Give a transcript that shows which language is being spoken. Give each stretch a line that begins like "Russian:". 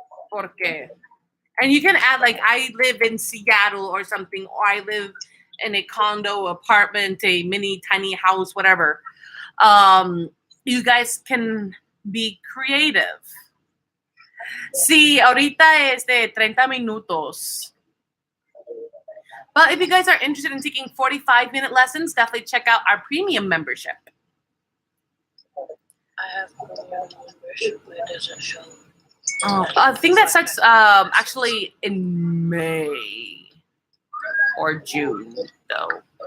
Spanish: Porque.
English: And you can add like I live in Seattle or something, or I live in a condo, apartment, a mini tiny house, whatever. You guys can be creative.
Spanish: Sí, ahorita es de 30 minutos.
English: But if you guys are interested in taking 45-minute lessons, definitely check out our premium membership. I have no membership. It doesn't show. I think that starts actually in May or June, though.